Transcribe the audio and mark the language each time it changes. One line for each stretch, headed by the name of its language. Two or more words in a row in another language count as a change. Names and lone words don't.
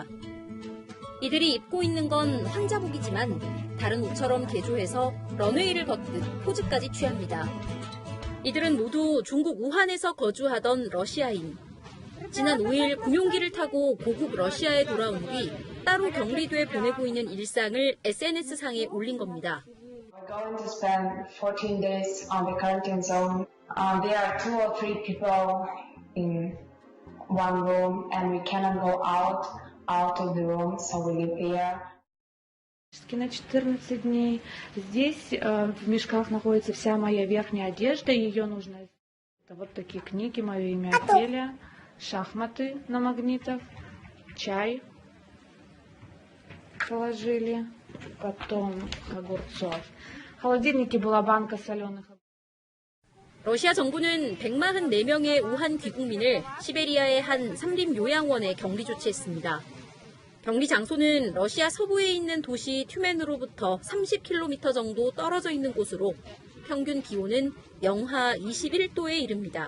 Korean: 이들이 입고 있는 건 황자복이지만 다른 옷처럼 개조해서 런웨이를 걷듯 포즈까지 취합니다. 이들은 모두 중국 우한에서 거주하던 러시아인. 지난 5일 공용기를 타고 고국 러시아에 돌아온 뒤 따로 격리돼 보내고 있는 일상을 SNS상에 올린 겁니다.
English: We're going to spend 14 days on the quarantine zone. There are 2 or 3 people in one room and we cannot go out of the room, so we live here.
Russian: На 14 дней. Здесь в мешках находится вся моя верхняя одежда, ее нужно... Вот такие книги, мое имя Офелия, шахматы на магнитах, чай положили, потом огурцов. В холодильнике была банка соленых.
Korean: 러시아 정부는 144명의 우한 귀국민을 시베리아의 한 삼림 요양원에 격리 조치했습니다. 격리 장소는 러시아 서부에 있는 도시 튜멘으로부터 30km 정도 떨어져 있는 곳으로 평균 기온은 영하 21도에 이릅니다.